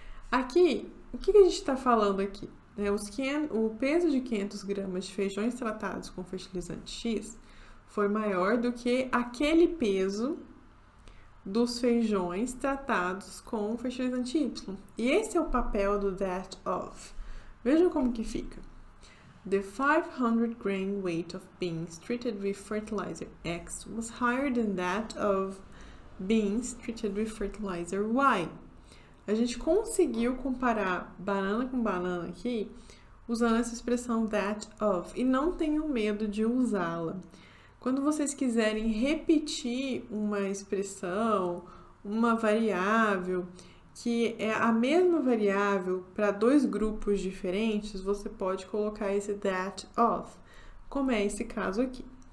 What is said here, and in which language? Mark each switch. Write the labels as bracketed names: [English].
[Portuguese] Aqui, o que a gente está falando aqui? O peso de 500 gramas de feijões tratados com fertilizante X foi maior do que aquele peso dos feijões tratados com fertilizante Y. E esse é o papel do that of. Vejam como que fica. [English] The 500 grain weight of beans treated with fertilizer X was higher than that of beans treated with fertilizer Y. [Portuguese] A gente conseguiu comparar banana com banana aqui usando essa expressão that of, e não tenham medo de usá-la. Quando vocês quiserem repetir uma expressão, uma variável, que é a mesma variável para dois grupos diferentes, você pode colocar esse that of, como é esse caso aqui.